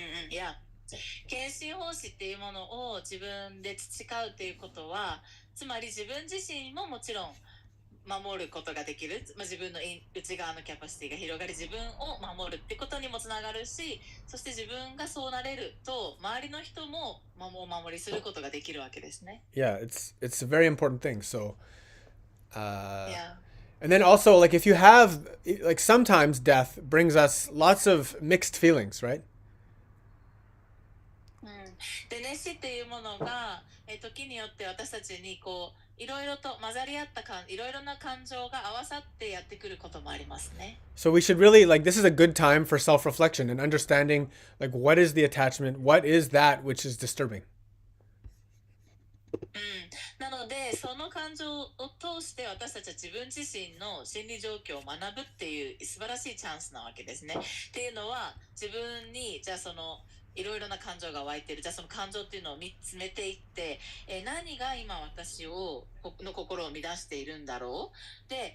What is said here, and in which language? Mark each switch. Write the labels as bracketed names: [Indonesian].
[Japanese] いや、献身奉仕っていうものを自分で培うということは、つまり自分自身ももちろん守ることができる、自分の内側のキャパシティが広がり、自分を守るってことにもつながるし、そして自分がそうなれると周りの人もお守りすることができるわけですね。 [English] Yeah, it's a very important thing. So, Yeah. and then also, like, if you have, like, sometimes death brings us lots of mixed feelings, right? [Japanese] で、熱死っていうものが、時によって私たちにこういろいろと混ざり合ったいろいろな感情が合わさってやってくることもありますね。 So we should really, like, this is a good time for self-reflection and understanding, like, what is the attachment, what is that which is disturbing. なのでその感情を通して私たちは自分自身の心理状況を学ぶっていう素晴らしいチャンスなわけですね。っていうのは自分にじゃあそのいろいろな感情が湧いてる、じゃあその感情っていうのを見つめていって、何が今私の心を乱しているんだろう。